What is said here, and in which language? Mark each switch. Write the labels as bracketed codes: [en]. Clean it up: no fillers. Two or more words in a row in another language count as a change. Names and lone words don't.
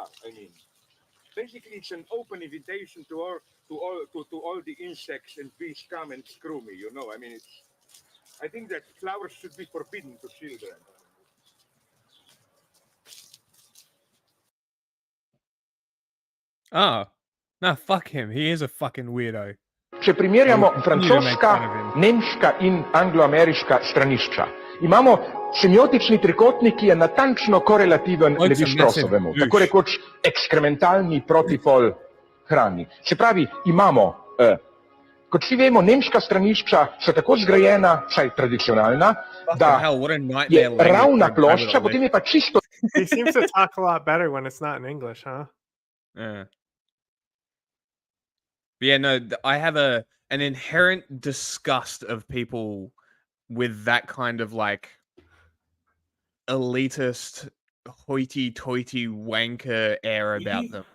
[en] I mean, basically, it's an open invitation to all the insects and bees come and screw me. You know, I mean, I think that flowers should be forbidden to children. Oh, no, fuck him. He is a fucking weirdo. [sl] Če primerjamo francoska, nemška in angloameriška stranišča, imamo semiotični trikotnik, ki je natančno korelativen Levi-Straussovemu, tako rekoč ekskrementalni protipol hrani. Se pravi, imamo, kot vsi vemo, nemška stranišča so tako zgrajena, vsaj tradicionalna, da je ravna plošča, potem je pa čisto... [en] He seems to talk a lot better when it's not in English, huh? Yeah. But yeah, no, I have an inherent disgust of people with that kind of like elitist, hoity-toity wanker air about them.